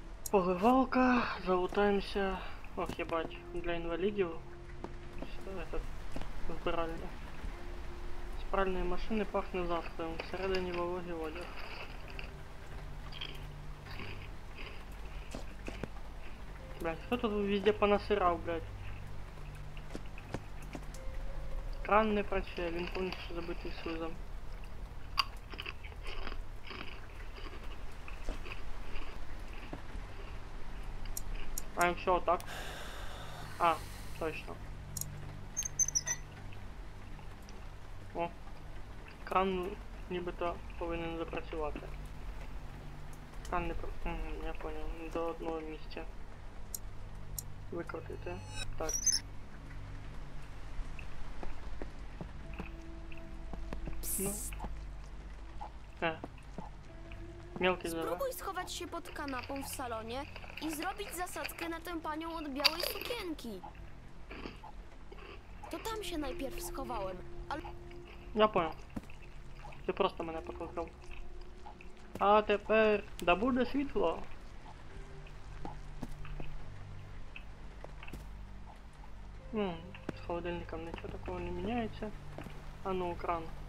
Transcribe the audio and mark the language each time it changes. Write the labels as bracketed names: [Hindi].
[Ukrainian] Поливалка, залутаємося. Ох, єбать, для інвалідів. Этот, вбиральня. З пральної машини пахне застоєм, всередині вологий одяг. [Russian] Блять, кто тут везде понасырал, блять? [Ukrainian] Кран не працює, він повністю забитий слизом. А якщо отак? А, точно. О, кран нібито повинен запрацювати. Кран не [Russian] я понял, [Ukrainian] до одного місця. Викрутити. Так. Ну. [Russian] Мелкий зава. [Polish] Spróbuj schować się pod kanapą w salonie i zrobić zasadzkę na tę panią od białej sukienki. To tam się najpierw schowałem, ale [Russian] Я понял. [Ukrainian] Ти просто мене покликав. А тепер да буде світло. З холодильником нічого такого не міняється. А ну, кран.